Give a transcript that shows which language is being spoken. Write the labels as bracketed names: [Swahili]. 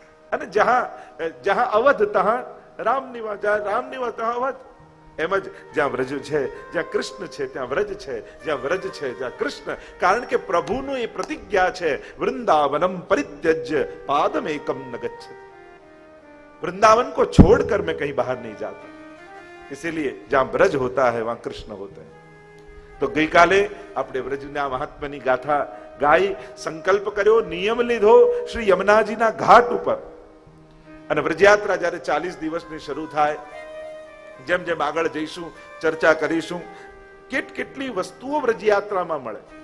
[Gujarati] અને [Hindi] જહાં અવધ તહાં રામ નિવાસ, [Gujarati] જ્યાં રામ નિવાસ ત્યાં અવધ. એમ જ જ્યાં વ્રજ છે, જ્યાં કૃષ્ણ છે ત્યાં વ્રજ છે, જ્યાં વ્રજ છે ત્યાં કૃષ્ણ. કારણ કે પ્રભુનું એ પ્રતિજ્ઞા છે, [Sanskrit] વૃંદાવનમ પરિત્યજ્ય પાદમ એકમ ન ગચ્છતિ. [Hindi] वृंदावन को छोड़कर मैं कहीं बाहर नहीं जाता. इसीलिए जहां ब्रज होता है वहां कृष्ण होते हैं. [Gujarati] तो गई काले આપણે વ્રજના મહાત્માની ગાથા ગાઈ, સંકલ્પ કર્યો, નિયમ લીધો શ્રી યમુનાજીના ઘાટ ઉપર. અને વ્રજયાત્રા જ્યારે 40 દિવસની શરૂ થાય, જેમ જેમ આગળ જઈશું ચર્ચા કરીશું, કેટલી વસ્તુઓ વ્રજયાત્રામાં મળે.